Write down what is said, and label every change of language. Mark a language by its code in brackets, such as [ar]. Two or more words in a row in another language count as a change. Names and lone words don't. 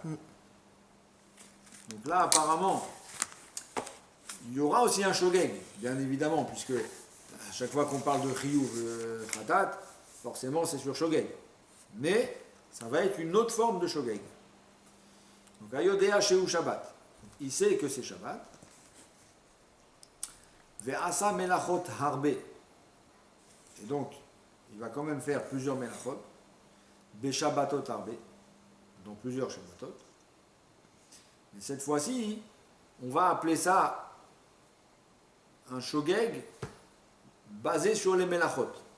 [fr] Donc là, apparemment, il y aura aussi un shogeg, bien évidemment, puisque à chaque fois qu'on parle de [he] חיוב חטאת, [fr] forcément c'est sur shogeg. Mais ça va être une autre forme de shogeg. Donc [he] היודע שהוא שבת, [fr] il sait que c'est Shabbat. [he] ועשה מלאכות הרבה. [fr] Et donc, il va quand même faire plusieurs melachot. [he] בשבתות הרבה. [fr] Dans plusieurs shabbatot. Mais cette fois-ci, on va appeler ça un shogeg basé sur les melachot.